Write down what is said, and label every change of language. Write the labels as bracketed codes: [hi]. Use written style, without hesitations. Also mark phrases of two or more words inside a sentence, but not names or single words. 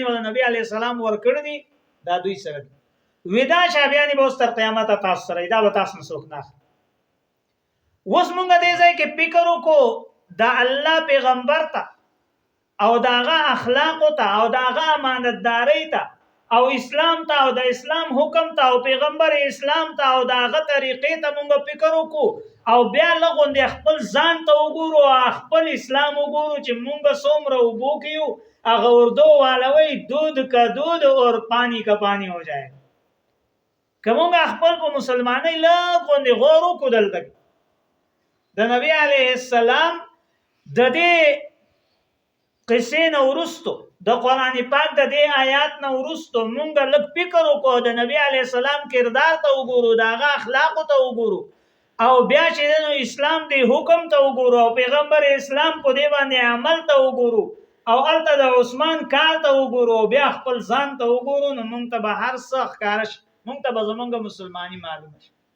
[ps] ول نبی [ar] علیه السلام [ps] ورکړي دي دا دوی سره دي وی دا چابیانې به اوس تر قیامته تاسو سره دا به تاسو نه څوک نه اوس مونږ دې ځای کې فکر وکړو د الله پیغمبر ته او داغه اخلاق ته او داغه امانتداري ته او اسلام ته او د اسلام حکم ته او پیغمبر اسلام ته او داغه طریقې ته مونږ فکر وکړو او بیا لغوندې خپل ځان ته وګورو خپل اسلام وګورو چې مونږ څومره وبو کیو هغه اردو والوي [ur] دود کا دود اور پانی کا پانی ہو جائے [ps] کومه خپل په مسلمانۍ لغوندې غور وکړو دلته د نبی [ar] علیه السلام [ps] د دې قصې نه ورستو د قران پاک د دې آیات نه ورستو مونږ لږ فکر وکړو د نبی [ar] علیه السلام [ps] کردار ته وګورو داغه اخلاق ته وګورو او بیا چې نو اسلام دی حکم ته وګورو او پیغمبر اسلام په دې باندې عمل ته وګورو او الته د عثمان کار ته وګورو بیا خپل ځان ته وګورو نو مونږ ته به هر څه ښکارش مونږ ته به زمونږ مسلمانی معلوم شي